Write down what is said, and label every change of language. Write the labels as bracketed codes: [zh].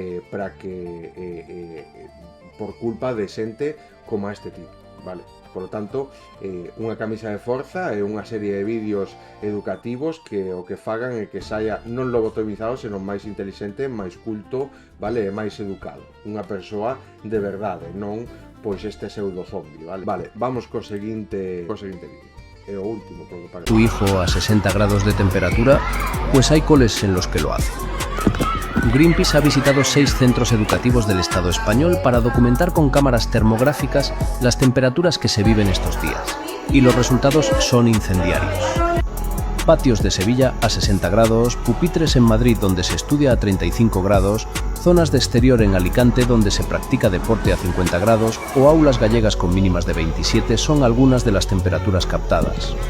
[gl] Para que por culpa de xente como a este tipo, vale? [es] Por lo tanto, [gl] unha camisa de forza e unha serie de vídeos educativos que o que fagan é que saia non lobotomizado, senón máis inteligente, máis culto, vale? E máis educado. Unha persoa de verdade, non pois este pseudo zombie, vale? Vale, vamos co seguinte vídeo. É o último, [es] por lo que parece. Tu hijo a 60 grados de temperatura, pues hay coles en los que lo hacen. Greenpeace ha visitado 6 centros educativos del Estado español para documentar con cámaras termográficas las temperaturas que se viven estos días. Y los resultados son incendiarios. Patios de Sevilla a 60 grados, pupitres en Madrid donde se estudia a 35 grados, zonas de exterior en Alicante donde se practica deporte a 50 grados o aulas gallegas con mínimas de 27 son algunas de las temperaturas captadas.